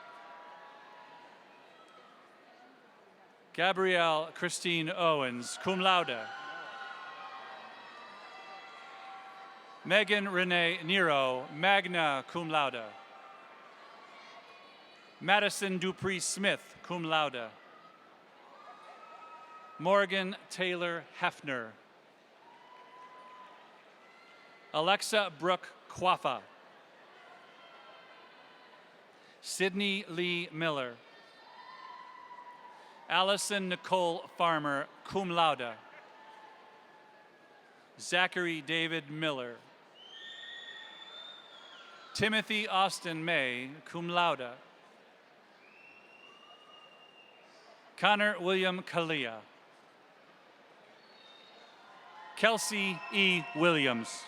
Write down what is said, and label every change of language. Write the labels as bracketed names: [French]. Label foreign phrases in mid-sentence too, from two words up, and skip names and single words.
[English] Gabrielle Christine Owens, [Latin] cum laude. [English] Megan Renee Nero, [Latin] magna cum laude. [English] Madison Dupree Smith, [Latin] cum laude. [English] Morgan Taylor Hefner. Alexa Brooke Quaffa. Sydney Lee Miller. Allison Nicole Farmer, [Latin] cum laude. [English] Zachary David Miller. Timothy Austin May, [Latin] cum laude. [English] Connor William Kalia. Kelsey E. Williams.